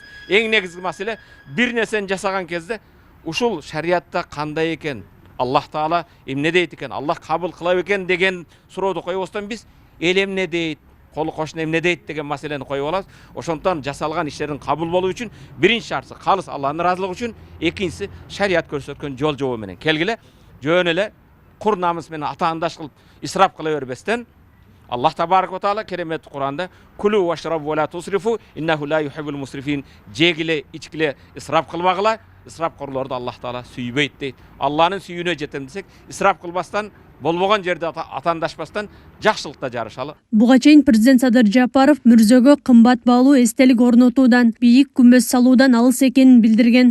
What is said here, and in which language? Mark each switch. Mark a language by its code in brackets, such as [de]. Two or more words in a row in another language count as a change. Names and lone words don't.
[ky] Эң негизги маселе бир нерсени жасаган кезде ушул шариятта кандай экен, Аллах Таала эмне дейт экен, Аллах кабыл кыла экен деген сурооду коебостон биз эл эмне дейт, колу кошуна эмне дейт деген маселени коюп алабыз. Ошондон жасалган иштердин кабыл болуу үчүн биринчи шарты калыс Алланын ыраазылыгы үчүн, экинчиси шарият көрсөткөн жол жобо менен келгиле, жөн эле кур намыс менен атаандаш кылып исрап кыла бербестен, [ar] الله تبارك وتعالى [ky] керемет Куранда [ar] كلوا واشربوا ولا تسرفوا إنه لا يحب المسرفين, [ky] жегиле, ичкиле, исрап кылбагыла, ысырапкорлорду Аллах Таала сүйбөйт дейт. Алланын сүйүүнө жетем десек, ысырап кылбастан, болбогон жерде атандашпастан жакшылыкта жарышалы. Буга чейин президент Садыр Жапаров мүрзөгө кымбат баалуу эстелик орнотуудан, бийик күмбөз салуудан алыс экенин билдирген.